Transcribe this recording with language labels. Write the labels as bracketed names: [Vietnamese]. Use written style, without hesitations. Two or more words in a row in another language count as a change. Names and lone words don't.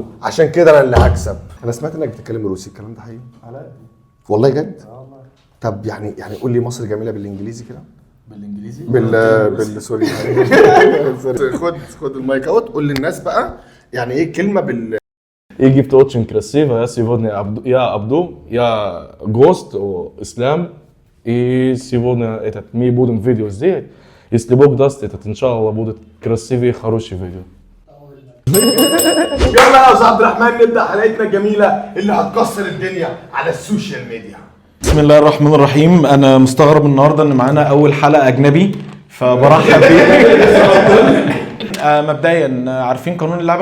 [Arabic] عشان كده انا اللي هكسب. انا سمعت انك بتتكلم روسي، الكلام ده حقيقي؟ والله جد؟ طب يعني قول لي مصر جميله بالانجليزي كده. بالانجليزي بالسوري. خد [English] mic out, [Arabic] قول للناس بقى يعني ايه كلمه بال. [Russian] И gibt очень красиво. Я сегодня Абду, я гость у Ислам. И сегодня мы будем видео сделать. Если Бог даст, иншаллах, будет красивый, хороший видео. [Arabic] يلا يا استاذ عبد الرحمن نبدا حلقتنا الجميله اللي هتكسر الدنيا على [English] social media. [Arabic] بسم الله الرحمن الرحيم. انا مستغرب النهارده ان معانا اول حلقه اجنبي فبرحب بيه. مبدئيا عارفين قانون اللعبه؟